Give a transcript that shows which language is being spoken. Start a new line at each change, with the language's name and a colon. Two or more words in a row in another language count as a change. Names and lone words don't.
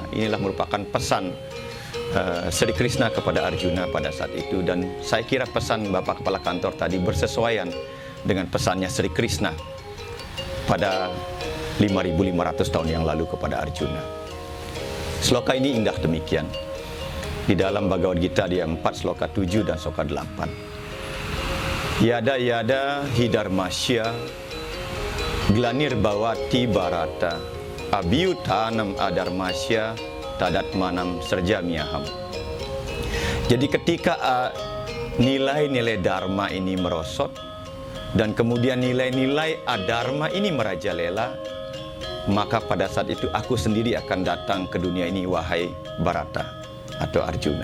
Indonesian: Inilah merupakan pesan Sri Krishna kepada Arjuna pada saat itu, dan saya kira pesan Bapak Kepala Kantor tadi bersesuaian dengan pesannya Sri Krishna pada 5.500 tahun yang lalu kepada Arjuna. Sloka ini indah demikian. Di dalam Bhagavad Gita dia 4 sloka 7 dan sloka 8.
Sanskrit: यदा यदा हिधर्मस्य ग्लानिर् भवति भारत अभ्युत्थानम् अधर्मस्य तदात्मानम् सृजाम्यहम्.
Indonesian: Jadi ketika nilai-nilai dharma ini merosot dan kemudian nilai-nilai adharma ini merajalela, maka pada saat itu aku sendiri akan datang ke dunia ini, wahai Bharata atau Arjuna.